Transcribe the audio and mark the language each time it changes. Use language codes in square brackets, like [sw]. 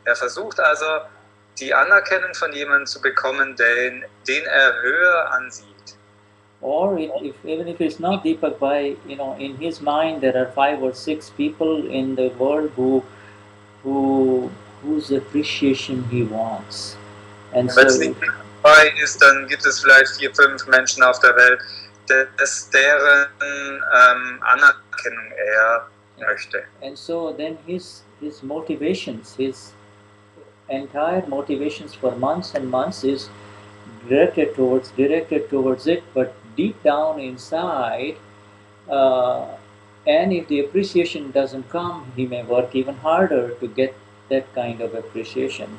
[de] Er versucht also, die Anerkennung von jemandem zu bekommen, den er höher ansieht. [en] Or even if it's not Deepak Bhai, in his mind there are 5 or 6 people in the world whose appreciation he wants. And [de] wenn es nicht Deepak Bhai ist, dann gibt es vielleicht 4, 5 Menschen auf der Welt, deren Anerkennung er möchte. [en] And so then his motivations, his entire motivations for months and months is directed towards it, but deep down inside, and if the appreciation doesn't come, he may work even harder to get that kind of appreciation.